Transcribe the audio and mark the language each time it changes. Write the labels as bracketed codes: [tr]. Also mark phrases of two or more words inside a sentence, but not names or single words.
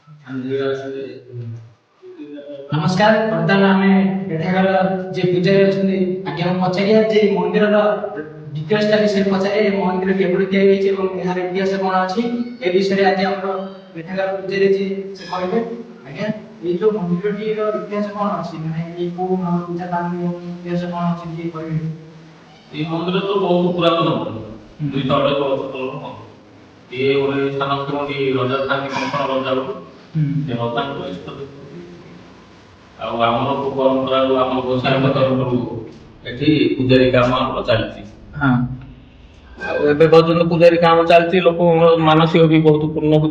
[or] ନମସ୍କାର, ବର୍ତ୍ତମାନ ଆମେ ଏଠାକାର ଯେ ପୂଜାରୀ ଅଛନ୍ତି ଆଜ୍ଞା ପଚାରିବା ଯେ ମନ୍ଦିରର ଡିଟେଲ୍ସଟା ବିଷୟରେ ପଚାରିବା। ଏ ମନ୍ଦିର କେବେଠୁ ତିଆରି ହେଇଛି ଏବଂ ଏହାର ଇତିହାସ କ'ଣ ଅଛି ଏ ବିଷୟରେ ଆଜି ଆମର ଏଠାକାର ପୂଜାରୀ ଯିଏ ସେ କହିବେ। ଆଜ୍ଞା ଏଇ ଯୋଉ ମନ୍ଦିରଟିର ଇତିହାସ କ'ଣ ଅଛି, ମାନେ ଏଇ କୋଉ ପୂଜା ପାଆନ୍ତି ଏବଂ ଇତିହାସ କ'ଣ ଅଛି ଟିକେ କହିବେ? [bn] এই মন্দির তো বহুত পুরাতন মন্দির, 200-250 [or] ବର୍ଷ ତଳର ମନ୍ଦିର। ଇଏ ଗୋଟେ ସ୍ଥାନ କେଉଁଠି ରଜା ଥାନ୍ତି କଙ୍କଣ ରଜା ବୋଲି ସେ ରଜାଙ୍କୁ ଇଷ୍ଟ ଦେବୀ। ଆଉ ଆମର ପରମ୍ପରାରୁ ଆମ ଗୋସାଇଙ୍କ ତରଫରୁ ଏଠି ପୂଜାରୀ କାମ ଆମର ଚାଲିଛି। ଆଉ ଏବେ ପର୍ଯ୍ୟନ୍ତ ପୂଜାରୀ କାମ ଚାଲିଛି, ଲୋକଙ୍କର ମାନସିକ ବି ବହୁତ ପୂର୍ଣ୍ଣ ହଉଛି।